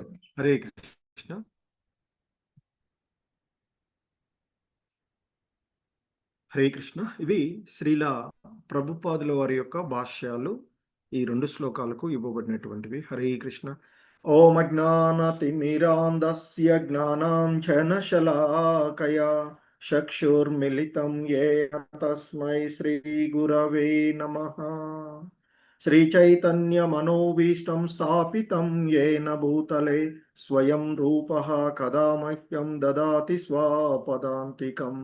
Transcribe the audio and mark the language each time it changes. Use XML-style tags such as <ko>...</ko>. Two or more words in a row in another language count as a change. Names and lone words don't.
<sa>హరే కృష్ణ. హరే కృష్ణ.</sa> <te>ఇవి శ్రీల ప్రభుపాదుల వారి యొక్క భాష్యాలు ఈ రెండు శ్లోకాలకు ఇవ్వబడినటువంటివి.</te> <sa>హరే కృష్ణ. ఓం అజ్ఞానతిమిరాంధస్య జ్ఞానాంజనశలాకయా चक्षुर्मिलितं येन तस्मै श्रीगुरवे नमः। श्रीचैतन्यमनोभीष्टं स्थापितं येन भूतले स्वयं रूपः कदा मह्यं ददाति स्वपदान्तिकम्।</sa>